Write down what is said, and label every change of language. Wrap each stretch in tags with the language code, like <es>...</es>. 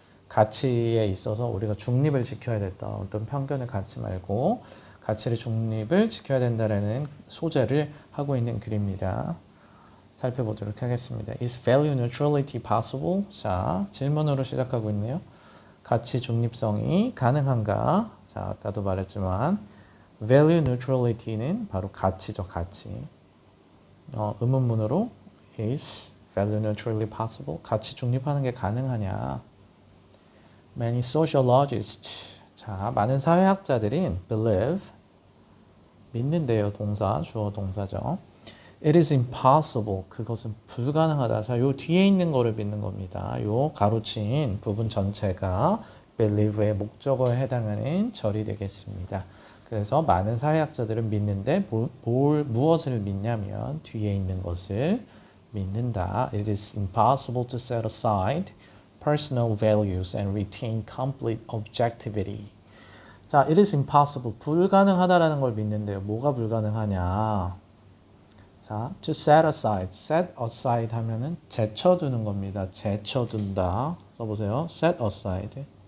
<ko>가치에 있어서 우리가 중립을 지켜야 된다. 어떤 편견을 갖지 말고 가치를 중립을 지켜야 된다라는 소재를 하고 있는 글입니다. 살펴보도록 하겠습니다.</ko> <en>Is value neutrality possible?</en> <ko>자, 질문으로 시작하고 있네요. 가치 중립성이 가능한가? 자, 아까도 말했지만 value neutrality는 바로 가치죠, 가치.</ko> <en>의문문으로 is value neutrality possible?</en> <ko>가치 중립하는 게 가능하냐?</ko> <en>Many sociologists,</en> <ko>자, 많은 사회학자들이 believe, 믿는데요. 동사, 주어 동사죠.</ko> <en>It is impossible,</en> <ko>그것은 불가능하다. 자, 요 뒤에 있는 거를 믿는 겁니다. 요 가로친 부분 전체가 believe의 목적어에 해당하는 절이 되겠습니다. 그래서 많은 사회학자들은 믿는데 무엇을 믿냐면 뒤에 있는 것을 믿는다.</ko> <en>It is impossible to set aside personal values and retain complete objectivity. 자, it is impossible.</en> <ko>불가능하다라는 걸 믿는데요. 뭐가 불가능하냐? 자,</ko> <en>to set aside.</en> <ko>set aside 하면은 제쳐두는 겁니다. 제쳐둔다. 써보세요. set aside.</ko>